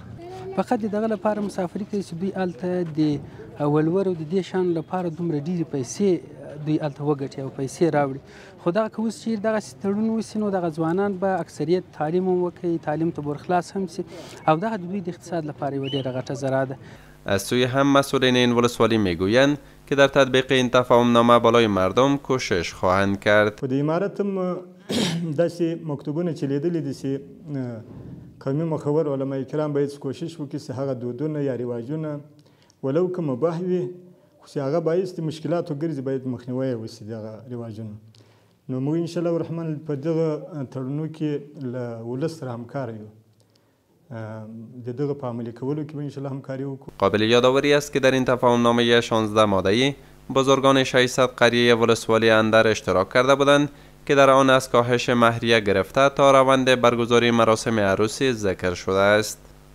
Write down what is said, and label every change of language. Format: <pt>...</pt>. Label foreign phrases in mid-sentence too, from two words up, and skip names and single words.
<ps>فقط دغه لپاره مسافري کوي چې دوی هلته د ولورو د دې شیانو لپاره دومره ډېرې پیسې دوی هلته وګټي او پیسې راوړي. خو دغه که اوس چې دغسې تړون وسي نو دغه ځوانان به اکثریت تعلیم هم وکړي، تعلیم ته ورخلاص هم سي او دغه د دوی د اقتصاد لپاره یوه ډېره غټه ذریعه ده.</ps> <fa>از سوی هم مسئولین این ولسوالی میگویند که در تطبیق این تفاهمنامه بالای مردم کوشش خواهند کرد.</fa> <ps>په د امارت هم داسې مکتوبونه چې لیدلي دي چې قومي مخور علما کرام باید کوشش وکړي چې هغه دودونه یا رواجونه ولو که مباح وي خو چې هغه باعث د مشکلاتو ګرځي باید مخنیوی وشي دغه رواجونه. نو موږ</ps> <ar>انشاءالله الرحمن</ar> <ps>په دغه تړونو کې له ولس سره همکار یو، د دغه په عملي کولو کې به انشاءالله همکاري وکړو.</ps> <fa>قابل یادآوری است که در این تفاهمنامه 16 ماده‌ای بزرگان 600 قریه ولسوالی اندر اشتراک کرده بودند که در آن از کاهش مهریه گرفته تا روند برگزاری مراسم عروسی ذکر شده است.</fa>